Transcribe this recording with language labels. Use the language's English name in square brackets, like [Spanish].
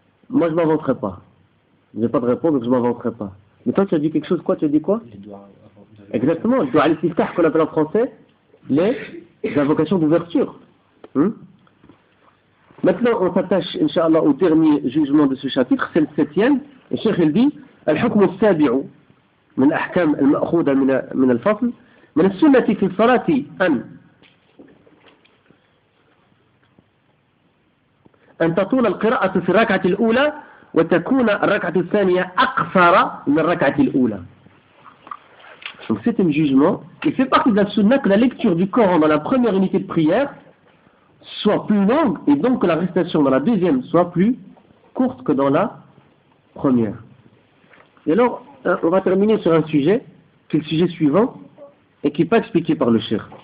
[French] Moi je ne m'inventerai pas. Je n'ai pas de réponse, donc je ne m'inventerai pas. Mais toi tu as dit quelque chose, quoi? Tu as dit quoi? Exactement, je dois aller plus tard qu'on appelle en français les invocations d'ouverture. Maintenant on s'attache, Inch'Allah, au dernier jugement de ce chapitre, c'est le septième. Et Cheikh il dit Al-Hukm al-Sabi'u. [Arabic] من الأحكام المأخوذة من الفصل من السنة في الصلاة أن تطول القراءة في الركعة الأولى وتكون الركعة الثانية أقصر من الركعة الأولى. [French] Donc c'est un jugement qui fait partie de la sunna que la lecture du Coran dans la première unité de prière soit plus longue et donc que la récitation dans la deuxième soit plus courte que dans la première. Et alors on va terminer sur un sujet, qui est le sujet suivant, et qui n'est pas expliqué par le cheikh.